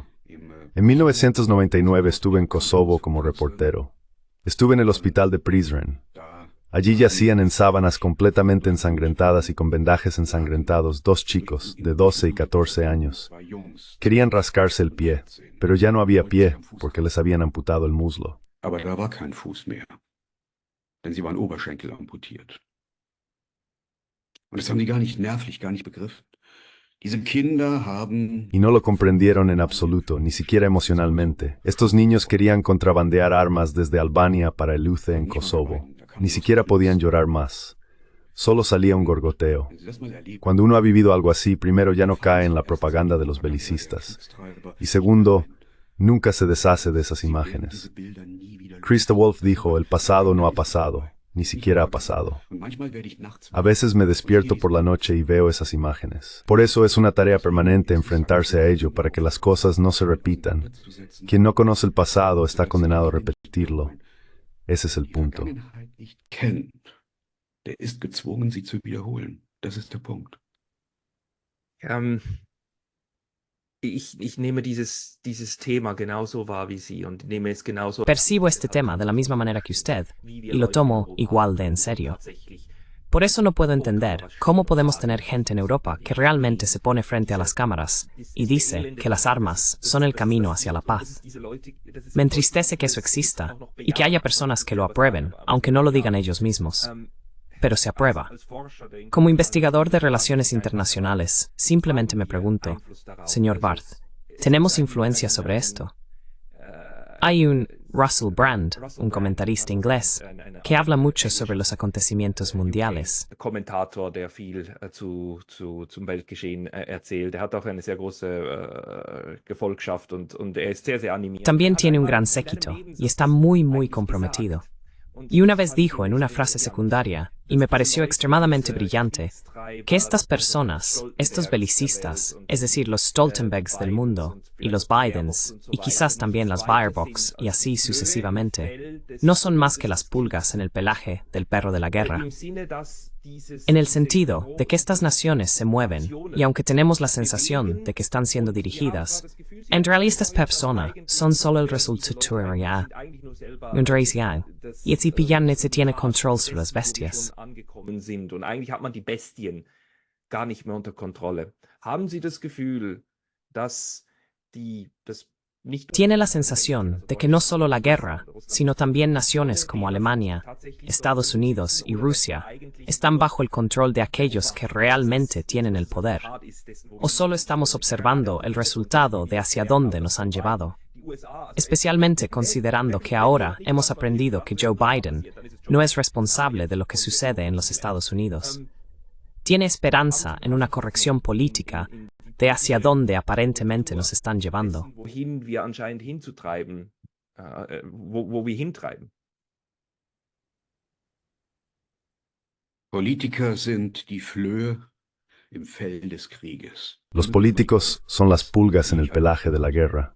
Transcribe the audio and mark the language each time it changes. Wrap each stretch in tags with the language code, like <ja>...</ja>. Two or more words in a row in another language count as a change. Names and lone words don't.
<es>En 1999 estuve en Kosovo como reportero. Estuve en el hospital de Prizren. Allí yacían en sábanas completamente ensangrentadas y con vendajes ensangrentados 2 chicos de 12 y 14 años. Querían rascarse el pie, pero ya no había pie porque les habían amputado el muslo.</es> <de>Aber da war kein Fuß mehr, denn sie waren Oberschenkel amputiert. Und das haben die gar nicht nervlich, gar nicht begriffen. Diese Kinder haben...</de> <es>Y no lo comprendieron en absoluto, ni siquiera emocionalmente. Estos niños querían contrabandear armas desde Albania para el UCE en Kosovo. Ni siquiera podían llorar más. Solo salía un gorgoteo. Cuando uno ha vivido algo así, primero ya no cae en la propaganda de los belicistas. Y segundo, nunca se deshace de esas imágenes. Christa Wolf dijo, el pasado no ha pasado, ni siquiera ha pasado. A veces me despierto por la noche y veo esas imágenes. Por eso es una tarea permanente enfrentarse a ello para que las cosas no se repitan. Quien no conoce el pasado está condenado a repetirlo. Ese es el punto.</es> <de>Der ist gezwungen, sie zu wiederholen. Das ist der Punkt. Ich nehme dieses Thema genauso wahr wie Sie und nehme es genauso.</de> <es>Percibo este tema de la misma manera que usted y lo tomo igual de en serio. Por eso no puedo entender cómo podemos tener gente en Europa que realmente se pone frente a las cámaras y dice que las armas son el camino hacia la paz. Me entristece que eso exista y que haya personas que lo aprueben, aunque no lo digan ellos mismos. Pero se aprueba. Como investigador de relaciones internacionales, simplemente me pregunto, señor Barth, ¿tenemos influencia sobre esto? Hay un Russell Brand, un comentarista inglés, que habla mucho sobre los acontecimientos mundiales.</es> <de>Kommentator, der viel zum Weltgeschehen erzählt. Er hat auch eine sehr große Gefolgschaft und er ist sehr animiert.</de> <es>También tiene un gran séquito y está muy comprometido. Y una vez dijo en una frase secundaria, y me pareció extremadamente brillante, que estas personas, estos belicistas, es decir, los Stoltenbergs del mundo, y los Bidens, y quizás también las Baerbocks, y así sucesivamente, no son más que las pulgas en el pelaje del perro de la guerra. En el sentido de que estas naciones se mueven, y aunque tenemos la sensación de que están siendo dirigidas, en realidad estas personas son solo el resultado y si pillan se tiene control sobre las bestias.</es> <de>Und eigentlich hat man die Bestien gar nicht mehr unter Kontrolle. Haben Sie das Gefühl, dass</de> <es>Tiene la sensación de que no solo la guerra, sino también naciones como Alemania, Estados Unidos y Rusia están bajo el control de aquellos que realmente tienen el poder? ¿O solo estamos observando el resultado de hacia dónde nos han llevado? Especialmente considerando que ahora hemos aprendido que Joe Biden no es responsable de lo que sucede en los Estados Unidos. Tiene esperanza en una corrección política de hacia dónde aparentemente nos están llevando.</es> <de>Wohin wir anscheinend hinzutreiben, wo wir hintreiben. Politiker sind die Flöhe im Fell des Krieges.</de> <es>Los políticos son las pulgas en el pelaje de la guerra.</es>